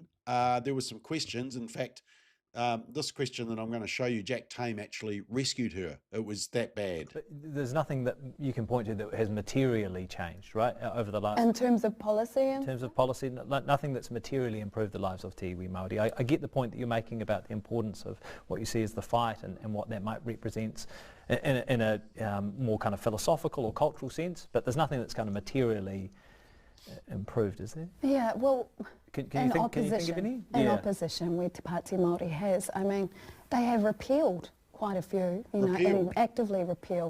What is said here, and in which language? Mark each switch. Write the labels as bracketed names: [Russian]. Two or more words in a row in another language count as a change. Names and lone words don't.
[English] There were some questions. In fact, this question that I'm going to show you, Jack Tame actually rescued her. It was that bad. But there's nothing that you can point to that has materially changed, right, over the last... In terms of policy? In terms of policy, nothing that's materially improved the lives of [Māori] te iwi Māori. [English] I get the point that you're making about the importance of what you see as the fight and what that might represent in a more kind of philosophical or cultural sense, but there's nothing that's kind of materially improved, is there? Yeah, well, Can you think of any? In opposition where Te Pati Maori has, I mean, they have repealed quite a few, and actively repealed.